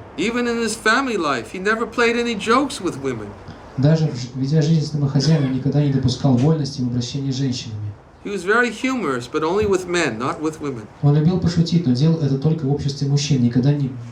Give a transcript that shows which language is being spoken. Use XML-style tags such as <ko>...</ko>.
<en>Even in his family life, he never played any jokes with women.</en> <ru>Даже ведя жизнь с домохозяином, никогда не допускал вольности в обращении с женщинами.</ru> <en>He was very humorous, but only with men, not with women.</en> <ru>Он любил пошутить, но делал это только в обществе мужчин, никогда не</ru>